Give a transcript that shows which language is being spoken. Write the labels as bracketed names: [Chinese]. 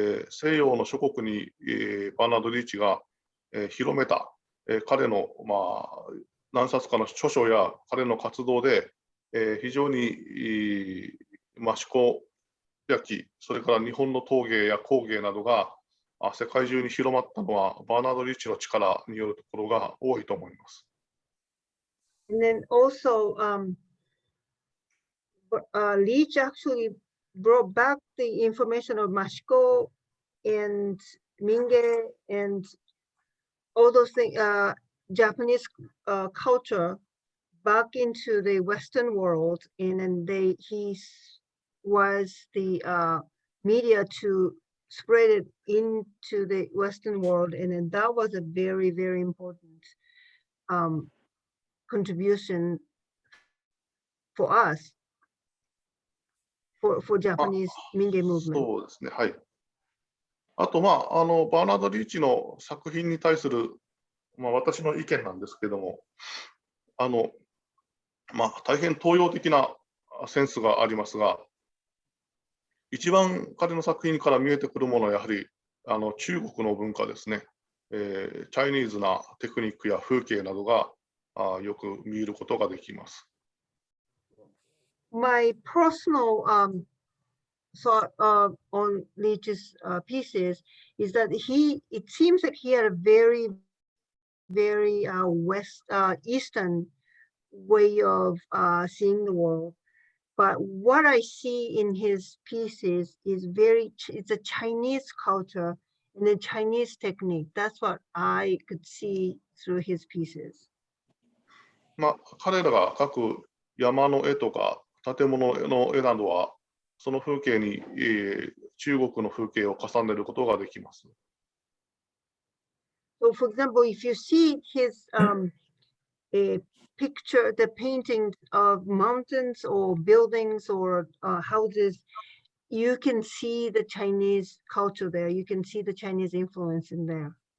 [Japanese] 西洋の諸国に、バーナード・リーチが、広めた、彼の、何冊かの著書や彼の活動で、非常に益子焼、それから日本の陶芸や工芸などが世界中に広まったのはバーナード・リーチの力によるところが多いと思います。 [English] And then also, Leach actually brought back the information of Mashiko and Mingei and all those things, Japanese culture back into the Western world, and then he was the media to spread it into the Western world, and then that was a very, very important contribution for us, for Japanese Mingei movement. [Japanese] そうですね、はい。あと、バーナード・リーチの作品に対する、私の意見なんですけども、大変東洋的なセンスがありますが、一番彼の作品から見えてくるものはやはり中国の文化ですね。チャイニーズなテクニックや風景などがよく見ることができます。 [English] My personal thought on Leach's pieces is that it seems that he had a very, very Eastern way of seeing the world. But what I see in his pieces is it's a Chinese culture and a Chinese technique. That's what I could see through his pieces. [Japanese] 彼らが描く山の絵とか建物の絵などは、その風景に、中国の風景を重ねることができます。 [English] So, for example, if you see his picture, the painting of mountains or buildings or houses, you can see the Chinese culture there. You can see the Chinese influence in there.